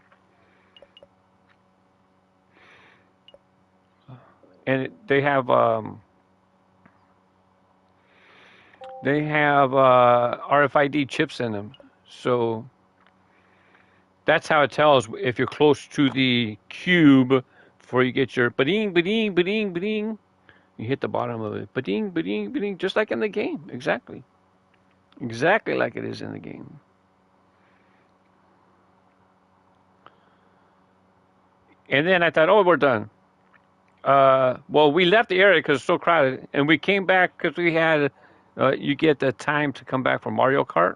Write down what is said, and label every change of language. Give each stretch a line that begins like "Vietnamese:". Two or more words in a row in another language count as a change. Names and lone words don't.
English: And they have RFID chips in them, so that's how it tells if you're close to the cube before you get your ba-ding, ba-ding, ba-ding, ba-ding. You hit the bottom of it, ba-ding, ba-ding, ba-ding, just like in the game, exactly. Exactly like it is in the game. And then I thought, oh, we're done. Well, we left the area because it's so crowded, and we came back because we had, you get the time to come back from Mario Kart.